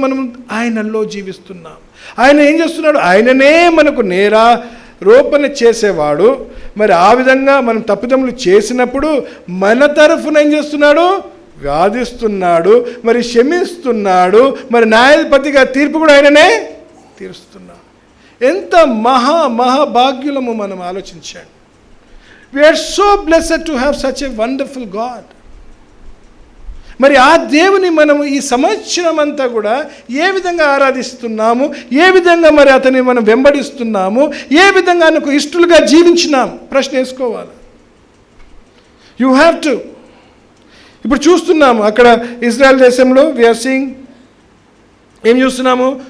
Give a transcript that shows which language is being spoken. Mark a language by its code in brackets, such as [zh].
[te] మనం ఆయనలో జీవిస్తున్నాం. ఆయన ఏం చేస్తున్నాడు? ఆయననే మనకు నేరారోపణ చేసేవాడు. మరి ఆ విధంగా మనం తప్పిదములు చేసినప్పుడు మన తరఫున ఏం చేస్తున్నాడు? వాదిస్తున్నాడు, మరి క్షమిస్తున్నాడు, మరి న్యాయాధిపతిగా తీర్పు కూడా ఆయననే తీరుస్తున్నాడు. ఎంత మహాభాగ్యులము మనం ఆలోచించండి. [en] We are so blessed to have such a wonderful God. [te] మరి ఆ దేవుని మనము ఈ సంవత్సరం అంతా కూడా ఏ విధంగా ఆరాధిస్తున్నాము, ఏ విధంగా మరి అతన్ని మనం వెంబడిస్తున్నాము, ఏ విధంగా ఆయనకు ఇష్టలుగా జీవించినాం ప్రశ్న వేసుకోవాలి. [en] You have to. [te] ఇప్పుడు చూస్తున్నాము అక్కడ ఇజ్రాయెల్ దేశంలో [en] we are seeing, [te] ఏం చూస్తున్నాము?